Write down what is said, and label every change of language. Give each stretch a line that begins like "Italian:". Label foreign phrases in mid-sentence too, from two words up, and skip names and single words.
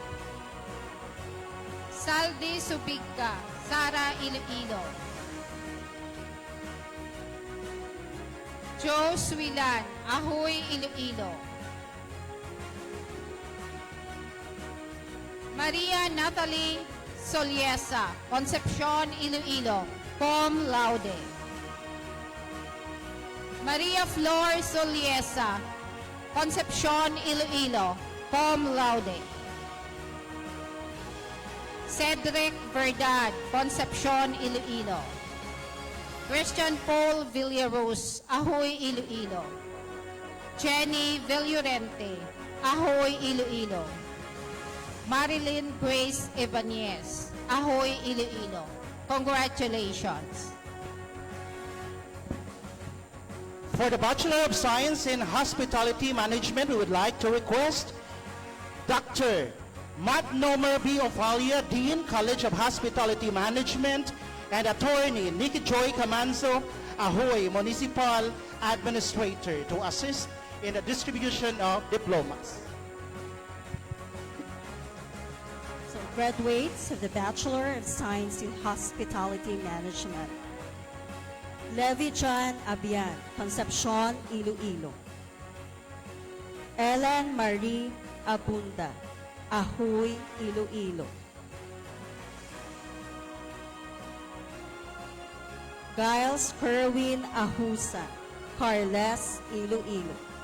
English: Saldi Subigka, Sara, Iloilo. Joe Swilan, Ahoy, Iloilo. Maria Natalie Soliesa, Concepcion, Iloilo, cum laude. Maria Flor Soliesa, Concepcion, Iloilo, cum laude. Cedric Verdad, Concepcion, Iloilo. Christian Paul Villaruz, Ahoy, Iloilo. Jenny Villorente, Ahoy, Iloilo. Marilyn Grace Ibanez, Ahoy, Iloilo. Congratulations. For the Bachelor of Science in Hospitality Management, we would like to request Dr. Matt Nomer B. Ofalia, Dean, College of Hospitality Management, and Attorney Nikki Joy Camanzo, Ahoy, Municipal Administrator, to assist in the distribution of diplomas. So, graduates of the Bachelor of Science in Hospitality Management. Levi John Abian, Concepcion, Iloilo. Ellen Marie Abunda, Ahoy, Iloilo. Giles Kerwin Ahusa, Carles, Iloilo.